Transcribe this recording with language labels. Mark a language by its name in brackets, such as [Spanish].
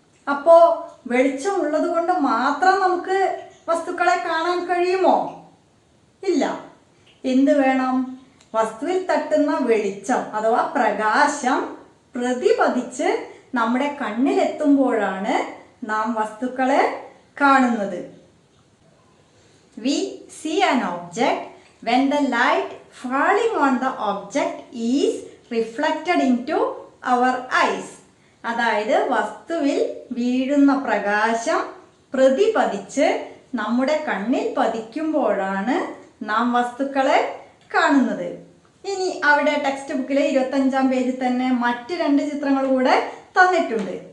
[Malayalam] അപ്പോൾ വെളിച്ചമുള്ളത് കൊണ്ട് മാത്രം നമുക്ക് വസ്തുക്കളെ കാണാൻ കഴിയുമോ? ഇല്ല. എന്ത് വേണം? വസ്തുവിൽ തട്ടുന്ന വെളിച്ചം അഥവാ പ്രകാശം പ്രതിപതിച്ച് നമ്മുടെ കണ്ണിലെത്തുമ്പോഴാണ് നാം വസ്തുക്കളെ കാണുന്നത്. [English] We see an object when the light falling on the object is reflected into our eyes. [Malayalam] അതായത് വസ്തുവിൽ വീഴുന്ന പ്രകാശം പ്രതിപതിച്ച് നമ്മുടെ കണ്ണിൽ പതിക്കുമ്പോഴാണ് നാം വസ്തുക്കളെ കാണുന്നത്. ഇനി അവിടെ ടെക്സ്റ്റ് ബുക്കിലെ 25-ാം പേജിൽ തന്നെ മറ്റ് 2 ചിത്രങ്ങൾ കൂടെ തന്നിട്ടുണ്ട്.